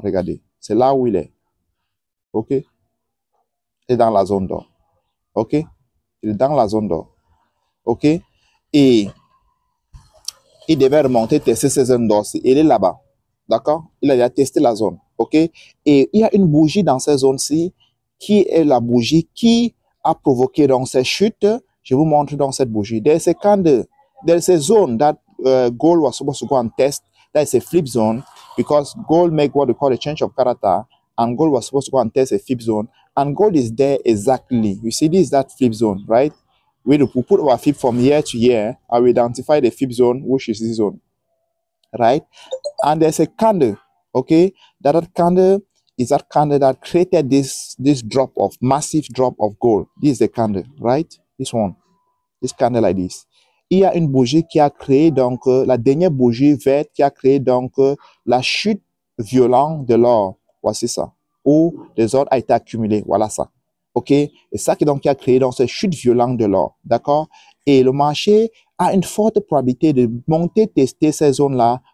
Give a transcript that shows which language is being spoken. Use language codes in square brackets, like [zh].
[fr] Regardez. C'est là où il est. OK? Il est dans la zone d'or. OK? Il est dans la zone d'or. OK? Et il devait remonter, tester ces zones d'or. Il est là-bas. D'accord? Il a déjà testé la zone. OK? Et il y a une bougie dans ces zones-ci qui est la bougie qui a provoqué donc ces chutes. Je vous montre dans cette bougie. [en] There's a zone that gold was supposed to go and test. That is a flip zone because gold make what we call a change of character, and gold was supposed to go and test a flip zone, and gold is there exactly. You see, this is that flip zone, right? we put our fib from year to year, and we identify the fib zone, which is this zone, right? And there's a candle, okay? That candle is that candle that created this massive drop of gold. This is the candle, right? This one, this candle like this. [fr] Il y a une bougie qui a créé donc la dernière bougie verte qui a créé donc la chute violente de l'or. Voici ça. Où les ordres a été accumulé. Voilà ça. OK? Et ça qui donc qui a créé donc cette chute violente de l'or. D'accord? Et le marché a une forte probabilité de monter, tester ces zones-là.